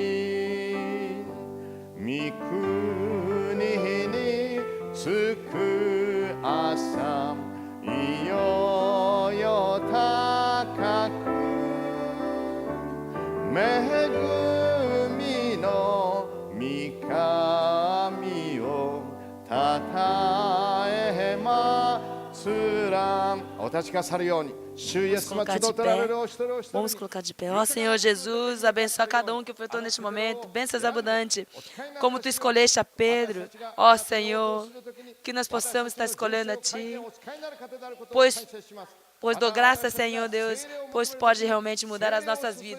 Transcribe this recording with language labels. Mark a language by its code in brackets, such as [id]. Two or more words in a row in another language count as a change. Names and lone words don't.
[ja] 御国に着く朝いよよ高く恵みの御神をたたえますらお立ちくださるように主イエス様集っておられるお一人お一人 [pt] Vamos colocar de pé. Ó Senhor Jesus, abençoa cada um que ofertou neste momento. Bênçãos abundantes. Como Tu escolheste a Pedro. Ó Senhor, que nós possamos estar escolhendo a Ti. Pois dou graças, Senhor Deus, pois pode realmente mudar as nossas vidas.